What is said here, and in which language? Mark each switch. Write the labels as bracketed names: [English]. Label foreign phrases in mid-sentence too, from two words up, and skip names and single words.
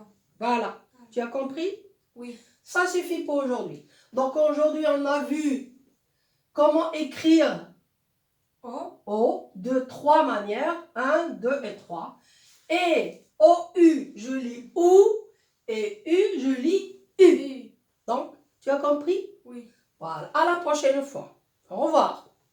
[French] Voilà. Tu as compris? Oui. Ça suffit pour aujourd'hui. Donc aujourd'hui, on a vu comment écrire O de 3 manières. 1, 2 et 3. Et O-U, je lis OU. Et U, je lis U. U. Donc, tu as compris? Oui. Voilà. À la prochaine fois. Au revoir.